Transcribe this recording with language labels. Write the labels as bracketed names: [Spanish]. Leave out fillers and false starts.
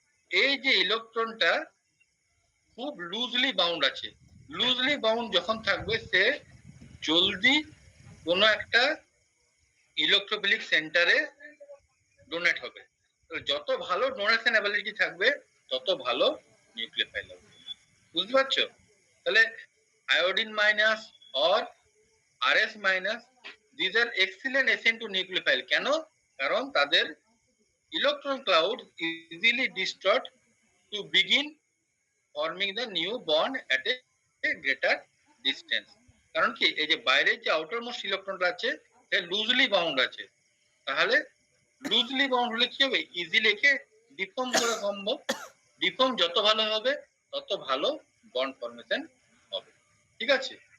[Bangla] এই যে ইলেকট্রনটা খুব লুজলি বাউন্ড আছে, লুজলি বাউন্ড যখন থাকবে সে জলদি কোনো একটা ইলেকট্রোফিলিক সেন্টারে ডোনেট হবে। যত ভালো ডোনেশন অ্যাবিলিটি থাকবে তত ভালো নিউক্লিওফাইল হবে। বুঝতে পারছো? তাহলে iodine minus or RS minus, [English] This are excellent SN2 nucleophile. [Bangla] কেন? কারণ তাদের [English] electron cloud easily distort to begin forming the new bond at a greater distance. [Bangla] কারণ কি এই যে বাইরের যে আউটার মোস্ট ইলেকট্রনটা আছে সে লুজলি বাউন্ড আছে, তাহলে লুজলি বাউন্ড হলে কি হবে, ইজিলি একে ডিফর্ম করা সম্ভব। ডিফর্ম যত ভালো হবে তত ভালো বন্ড ফর্মেশন হবে, ঠিক আছে।